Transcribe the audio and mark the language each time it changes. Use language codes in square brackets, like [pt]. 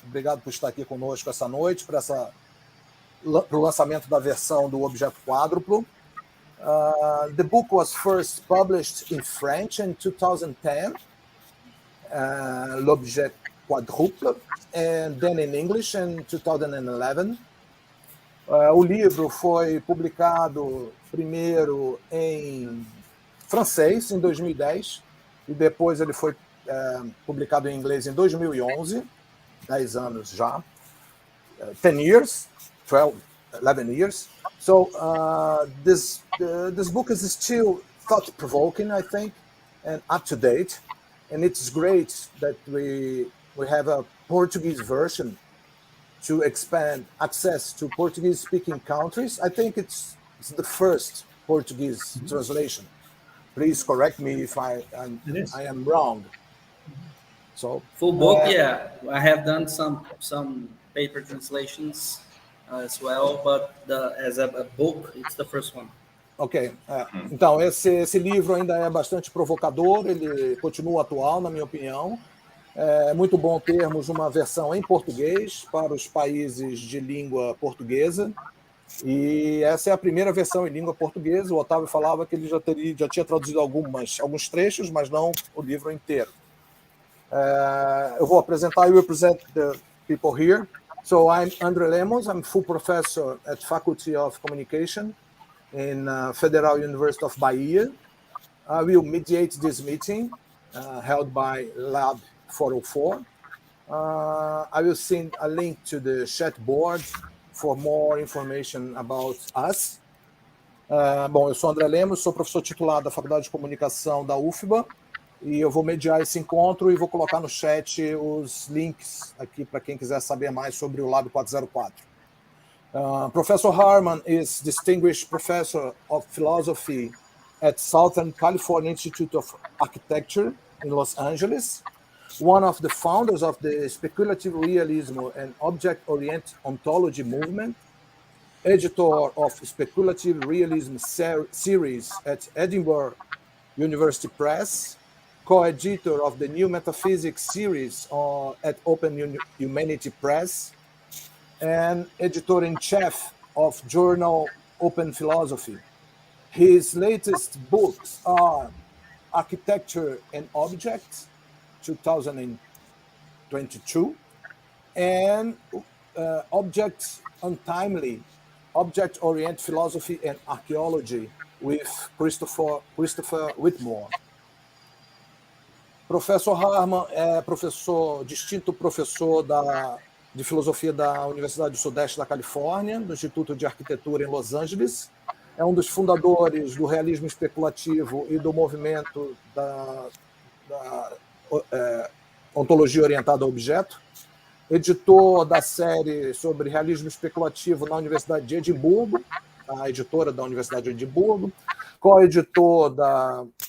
[pt] Obrigado por estar aqui conosco essa noite para o lançamento da versão do objeto quádruplo. [en] The book was first published in French in 2010, l'objet quadruple, and then in English in 2011. [pt] O livro foi publicado primeiro em francês em 2010 e depois ele foi publicado em inglês em 2011, 10 anos já, [en] 10 years, 11 years. So this book is still thought-provoking, I think, and up-to-date, and it's great that we have a Portuguese version to expand access to Portuguese-speaking countries. I think it's the first Portuguese translation. Please correct me if I am wrong. So full book, yeah. I have done some paper translations as well, but as a book, it's the first one. Ok. [pt] Então, esse livro ainda é bastante provocador, ele continua atual, na minha opinião. É muito bom termos uma versão em português para os países de língua portuguesa. E essa é a primeira versão em língua portuguesa. O Otávio falava que ele já tinha traduzido alguns trechos, mas não o livro inteiro. Eu vou apresentar, [en] I will present the people here. So I'm André Lemos, I'm full professor at Faculty of Communication in Federal University of Bahia. I will mediate this meeting held by Lab 404. I will send a link to the chat board for more information about us. [pt] Bom, eu sou André Lemos, sou professor titular da Faculdade de Comunicação da UFBA e eu vou mediar esse encontro e vou colocar no chat os links aqui para quem quiser saber mais sobre o Lab 404. [en] Professor Harman is Distinguished Professor of Philosophy at Southern California Institute of Architecture in Los Angeles, one of the founders of the speculative realism and object-oriented ontology movement, editor of speculative realism series at Edinburgh University Press, co-editor of the New Metaphysics series at Open Humanity Press, and editor-in-chief of journal Open Philosophy. His latest books are Architecture and Objects, 2022, and Objects Untimely, Object-Oriented Philosophy and Archaeology with Christopher Whitmore. [pt] Professor Harman é distinto professor de filosofia da Universidade do Sudeste da Califórnia, do Instituto de Arquitetura em Los Angeles. É um dos fundadores do realismo especulativo e do movimento da ontologia orientada a objeto, editor da série sobre realismo especulativo na Universidade de Edimburgo, a editora da Universidade de Edimburgo, co-editor da